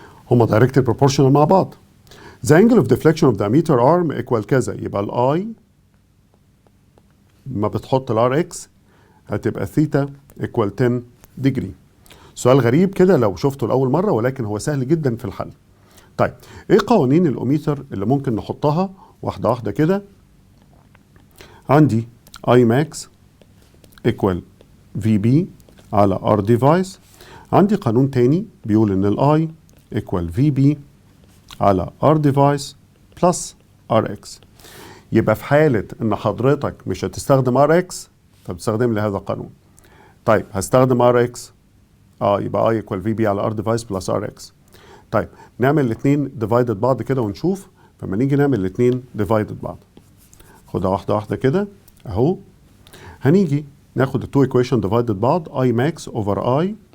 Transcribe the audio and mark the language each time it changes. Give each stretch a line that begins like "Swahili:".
Arabic: هما دايركتد بروبورشنال مع بعض.
English: The angle of deflection of the ammeter arm equal
Arabic: كذا، يبقى الاي ما بتحط الار اكس هتبقى ثيتا
English: equal 10 degree.
Arabic: سؤال غريب كده لو شفته لأول مرة، ولكن هو سهل جدا في الحل. طيب ايه قوانين الاوميتر اللي ممكن نحطها واحدة واحدة كده؟ عندي
English: I max equal VB
Arabic: على R device. عندي قانون تاني بيقول ان الاي
English: equal VB
Arabic: على R device plus RX. يبقى في حالة ان حضرتك مش هتستخدم RX فبتستخدم لي هذا القانون. طيب هستخدم RX يبقى
English: I equal VB
Arabic: على R device plus RX. طيب نعمل الاثنين divided بعض كده ونشوف. فما نيجي نعمل الاثنين divided بعض، خدها واحدة واحدة كده اهو. هنيجي ناخد التو equation divided بعض،
English: I max over I.